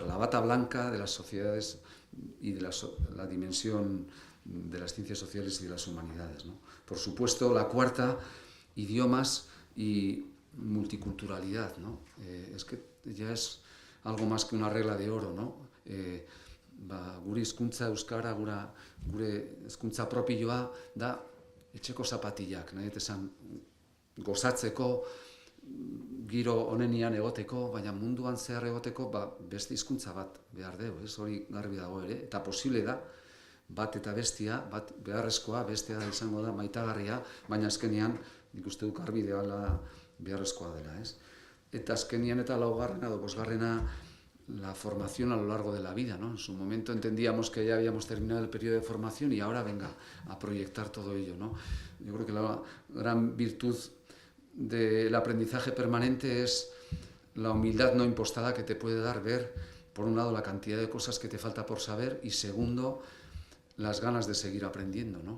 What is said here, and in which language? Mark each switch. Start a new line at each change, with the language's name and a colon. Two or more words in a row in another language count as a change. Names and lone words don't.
Spanish: La bata blanca de las sociedades y de la dimensión de las ciencias sociales y de las humanidades, ¿no? Por supuesto, la cuarta, idiomas y multiculturalidad, ¿no? Es que ya es algo más que una regla de oro, ¿no?
Basque: Gure hizkuntza euskara, gure hizkuntza propioa da etxeko zapatillak, nahi esan gozatzeko, giro onenian egoteko, baina munduan zehar egoteko beste hizkuntza bat behar dugu, ez hori garbi dago ere, eta posible da, bat eta bestia, bat beharrezkoa, bestea izango da maitagarria, baina azkenean, nik uste duk garbi dela beharrezkoa dela, ez? Eta azkenean eta laugarrena edo bosgarrena,
Spanish: la formación a lo largo de la vida, ¿no? En su momento entendíamos que ya habíamos terminado el periodo de formación y ahora venga a proyectar todo ello, ¿no? Yo creo que la gran virtud del aprendizaje permanente es la humildad no impostada que te puede dar ver, por un lado, la cantidad de cosas que te falta por saber y segundo, las ganas de seguir aprendiendo, ¿no?